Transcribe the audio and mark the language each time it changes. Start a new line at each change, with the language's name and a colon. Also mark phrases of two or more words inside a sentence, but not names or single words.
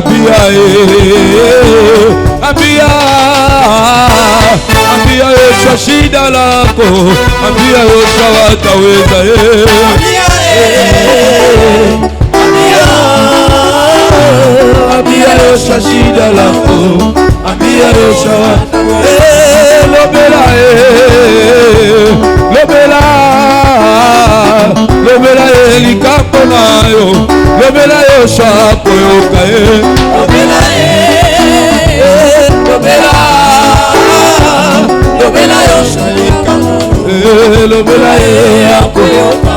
Swahili: Ambia Yoshua shida lako, ambia Yoshua wataweza. Ambia Yoshua shida lako, ambia Yoshua wataweza.
Lingala: Lobela lobela lobela likambo nayo, lobela Yoshua koyoka. Lobela lobela lobela Yoshua likambo, lobela koyoka.